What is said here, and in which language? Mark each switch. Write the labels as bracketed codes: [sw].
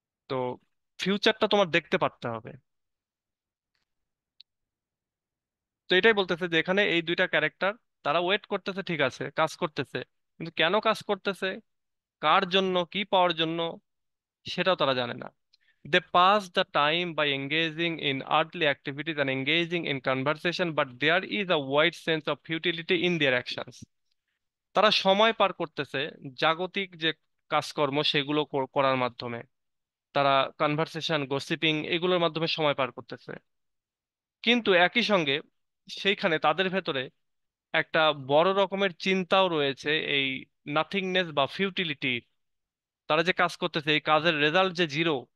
[bn] তো ফিউচারটা তোমার দেখতে পারতে হবে। তো এটাই বলতেছে যে এখানে এই দুইটা ক্যারেক্টার, তারা ওয়েট করতেছে, ঠিক আছে, কাজ করতেছে, কিন্তু কেন কাজ করতেছে, কার জন্য, কি পাওয়ার জন্য, সেটাও তারা জানে না। [en] They pass the time by engaging in earthly activities and engaging in conversation, but there is a wide sense of futility in their actions. [bn] তারা সময় পার করতেছে জাগতিক যে কাজকর্ম সেগুলো করার মাধ্যমে, তারা কনভারসেশন, গসিপিং, এগুলোর মাধ্যমে সময় পার করতেছে। কিন্তু একই সঙ্গে সেইখানে তাদের ভেতরে একটা বড় রকমের চিন্তাও রয়েছে, এই নাথিংনেস বা ফিউটিলিটি। তারা যে কাজ করতেছে, এই কাজের রেজাল্ট যে জিরো,